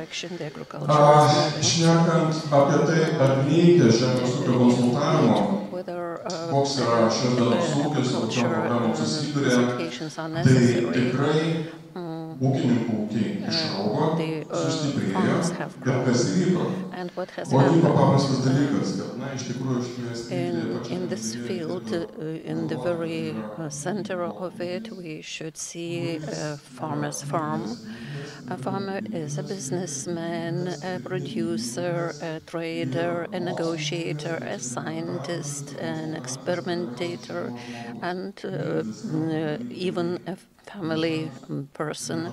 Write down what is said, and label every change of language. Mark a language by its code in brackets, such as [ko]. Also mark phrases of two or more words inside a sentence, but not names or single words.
[lt] Šnekant apie tai, ar reikia žemės ūkio konsultavimo, koks yra šios dienos ūkis, kokiom problemom susiduria, tai tikrai ūkininkų ūkiai išaugo, sustiprėjo ir kas įvyko. O įvyko paprastas dalykas, kad, iš tikrųjų, [en] in this field, in the very center of it, we should see a farmer's farm. A farmer is a businessman, a producer, a trader, a negotiator, a scientist, an experimentator, and even a family person.